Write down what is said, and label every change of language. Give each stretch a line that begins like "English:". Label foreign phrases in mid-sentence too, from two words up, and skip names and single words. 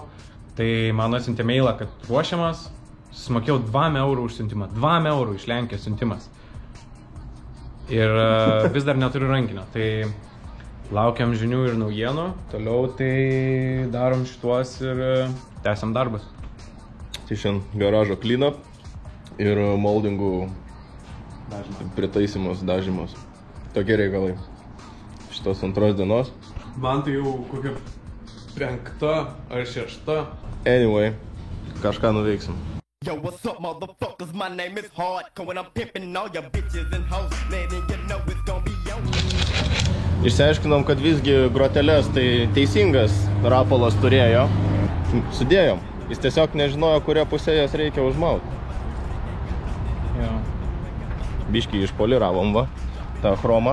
Lithuanian: Tai man atsiuntė mailą, kad ruošiamas, susimokėjau 2 eurų už siuntimą, 2 eurų iš Lenkijos siuntimas. Ir vis dar neturiu rankinio, tai laukiam žinių ir naujienų, toliau tai darom šituos ir tęsiam darbus. Tai šiandien garažo clean-up ir moldingų pritaisimas, dažymas. Tokie reikalai šitos antros dienos. Man tai jau kokia 5 ar 6. Anyway, kažką nuveiksim.
English: Yo, what's up, motherfuckers? My name is Hardcore and I'm pimping all your bitches and hoes. Man, and you know it's gonna be yo.
Lithuanian: Išsiaiškinom, kad visgi groteles tai teisingas rapolas turėjo. Sudėjom. Jis tiesiog nežinojo, kurią pusę jas reikia užmauti. Jo. Biškį išpoliravom va, tą chromą.